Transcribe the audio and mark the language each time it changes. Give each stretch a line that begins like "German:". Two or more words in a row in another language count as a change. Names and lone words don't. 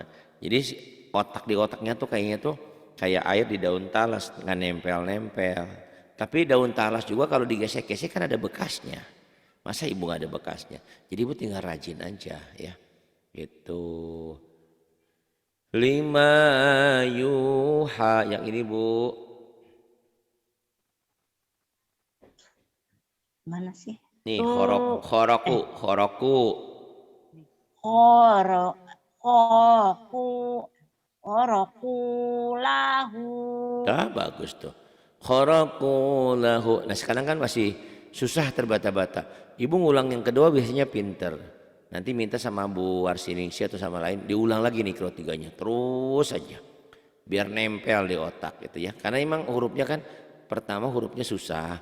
Indonesian: Jadi otak di otaknya tuh kayaknya tuh kayak air di daun talas nggak nempel-nempel. Tapi daun talas juga kalau digesek-gesek kan ada bekasnya. Masa ibu nggak ada bekasnya? Jadi ibu tinggal rajin aja ya. Itu lima yuha yang ini bu. Mana sih? Nih Tuh khoroku.
Arabic: كرو كوكو خرقوا له.
Indonesian: Dah bagus tuh.
Arabic: خرقوا له.
Indonesian: Nah sekarang kan masih susah terbata-bata. Ibu ngulang yang kedua biasanya pinter. Nanti minta sama Bu Warsiningsi atau sama lain diulang lagi nih ketiganya. Terus aja. Biar nempel di otak gitu ya. Karena emang hurufnya kan pertama hurufnya susah.